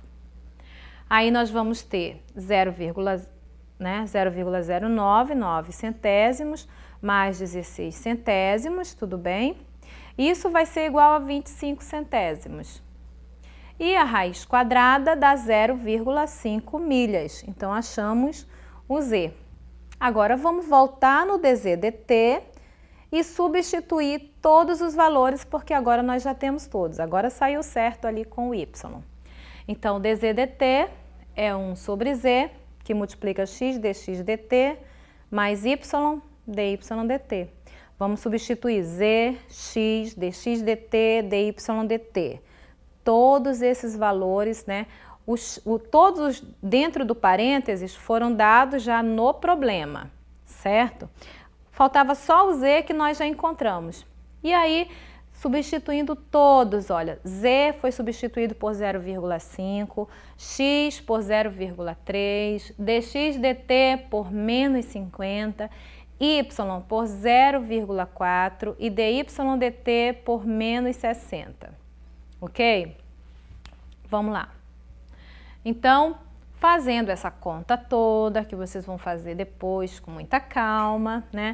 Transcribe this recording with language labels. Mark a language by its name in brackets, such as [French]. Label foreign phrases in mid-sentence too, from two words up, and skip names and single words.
[Portuguese] Aí, nós vamos ter 0,099 centésimos mais 16 centésimos, tudo bem? Isso vai ser igual a 25 centésimos. E a raiz quadrada dá 0,5 milhas. Então, achamos o z. Agora, vamos voltar no dz/dt e substituir todos os valores, porque agora nós já temos todos. Agora saiu certo ali com o y. Então, dz/dt é 1 sobre z, que multiplica x dx/dt, mais y dy/dt. Vamos substituir z, x, dx/dt, dy/dt. Todos esses valores, né, todos dentro do parênteses foram dados já no problema, certo? Faltava só o z que nós já encontramos. E aí, substituindo todos, olha, z foi substituído por 0,5, x por 0,3, dx dt por menos 50, y por 0,4 e dy dt por menos 60. Ok? Vamos lá. Então, fazendo essa conta toda, que vocês vão fazer depois com muita calma, né?